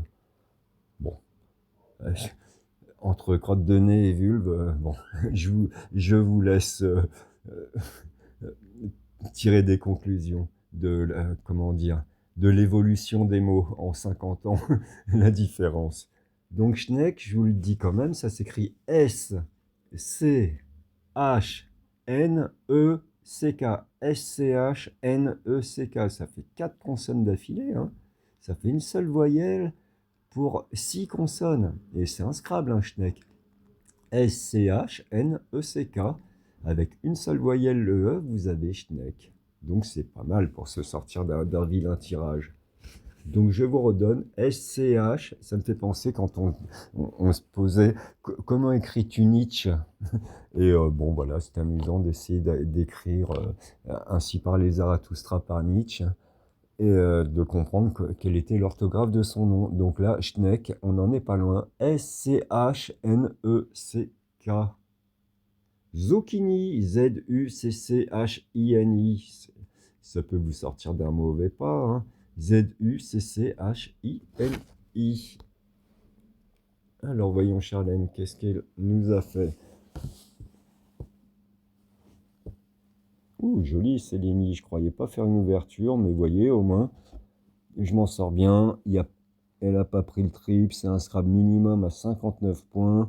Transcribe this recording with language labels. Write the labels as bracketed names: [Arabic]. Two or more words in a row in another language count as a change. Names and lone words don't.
[French] Bon, euh, entre crotte de nez et vulve, bon, je vous laisse euh, tirer des conclusions de, comment dire, de l'évolution des mots en 50 ans, la différence. Donc Schneck, je vous le dis quand même, ça s'écrit S-C-H-N-E-C-K. S-C-H-N-E-C-K. Ça fait 4 consonnes d'affilée, hein. Ça fait une seule voyelle pour 6 consonnes. Et c'est un Scrabble, un Schneck. S-C-H-N-E-C-K. Avec une seule voyelle, le E, vous avez Schneck. Donc c'est pas mal pour se sortir d'un vilain tirage. Donc je vous redonne S-C-H. Ça me fait penser quand on se posait comment écris-tu Nietzsche. Et bon voilà, c'est amusant d'essayer d'écrire ainsi par les Zarathustra par Nietzsche et de comprendre quelle était l'orthographe de son nom. Donc là, Schneck, on n'en est pas loin. S-C-H-N-E-C-K. Zucchini, Z-U-C-C-H-I-N-I. Ça peut vous sortir d'un mauvais pas, hein. Z-U-C-C-H-I-N-I. Alors voyons Charlène, qu'est-ce qu'elle nous a fait? Ouh, joli Céline, je croyais pas faire une ouverture, mais voyez, au moins, je m'en sors bien. Elle n'a pas pris le trip, c'est un Scrabble minimum à 59 points.